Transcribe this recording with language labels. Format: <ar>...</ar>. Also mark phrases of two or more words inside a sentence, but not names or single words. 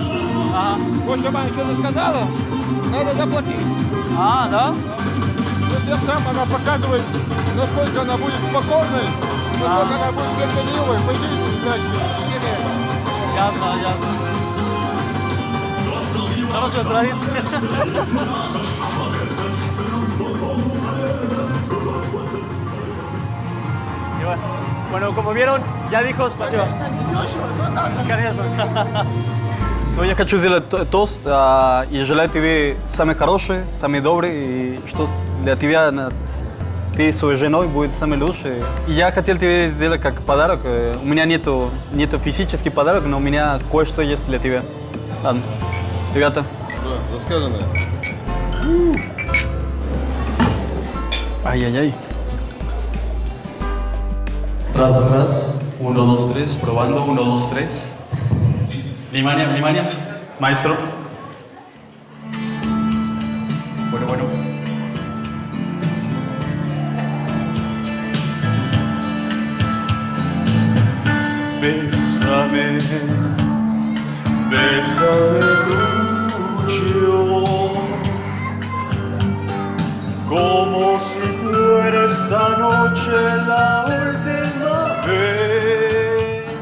<ru>Вот, чтобы она что-то сказала, надо заплатить. Да? И тем самым она показывает, насколько она будет покорной, насколько она будет терпеливой по жизни дальше, в семье. Ясно, ясно. Хорошая традиция.</ru> <es>Bueno, como vieron, ya dijo спасибо.</es> <ru>Ну, я хочу сделать тост и желаю тебе самое хорошее, самое доброе, и что для тебя ты с своей женой будет самое лучшее. И я хотел тебе сделать как подарок. У меня нету физический подарок, но у меня кое-что есть для тебя. Ладно, ребята. Рассказано. Ай-яй-яй. Раз. 1, 2, 3.</ru> <es>Probando. 1, 2, 3. Vlimania. Maestro. Bueno. Bésame mucho, como si fuera esta noche la última vez.</es>